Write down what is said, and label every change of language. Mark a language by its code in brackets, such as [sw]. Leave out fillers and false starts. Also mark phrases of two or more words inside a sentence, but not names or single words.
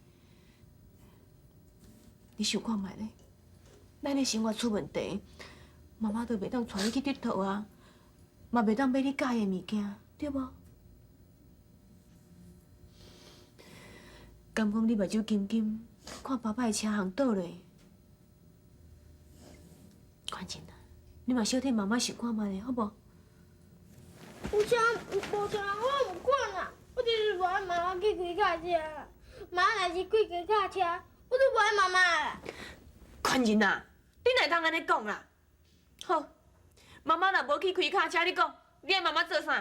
[nan] 你想看觅咧？咱的生活出问题，妈妈就袂当带你去佚佗啊，嘛袂当买你喜欢的物件，对无？敢讲你目睭金金，看爸爸的车行倒咧？宽真啊，你嘛小替妈妈想看觅咧，好无？有车无车，我唔管啦，我就是无爱妈妈去开卡车啦。妈若是去开卡车，我就无爱妈妈啦。宽真啊，你哪会通安尼讲啦？好，妈妈若无去开卡车，你讲，你爱妈妈做啥？